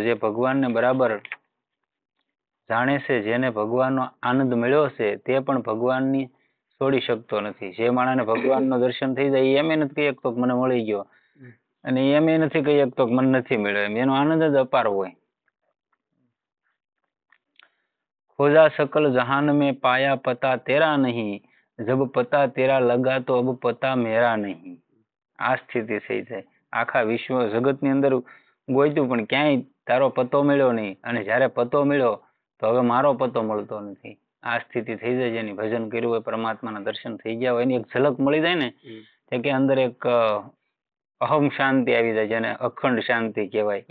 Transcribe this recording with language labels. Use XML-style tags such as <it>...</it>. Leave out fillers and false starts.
<gu>જે ભગવાનને બરાબર જાણે છે, જેને ભગવાનનો આનંદ મળ્યો છે, તે પણ ભગવાનની છોડી શકતો નથી. જે માણસને ભગવાનનો દર્શન થઈ જાય એમ નથી કહી શકતો મને મળી ગયો, અને એમ નથી કહી શકતો મને નથી મળ્યો. એનો આનંદ જ અપાર હોય.</gu> <hi>खोजा सकल जहान में पाया पता तेरा नहीं, जब पता तेरा लगा तो अब पता मेरा नहीं.</hi> <gu>આ સ્થિતિ થઈ જાય. આખા વિશ્વ જગતની અંદર ગોઈતું પણ ક્યાંય તારો પતો મળ્યો નહીં, અને જ્યારે પતો મળ્યો તો હવે મારો પતો મળતો નથી. આ સ્થિતિ થઈ જાય. જેની ભજન કર્યું હોય, પરમાત્માના દર્શન થઈ ગયા હોય, એની એક ઝલક મળી જાય ને, કે અંદર એક અહમ શાંતિ આવી જાય, જેને અખંડ શાંતિ કહેવાય.</gu>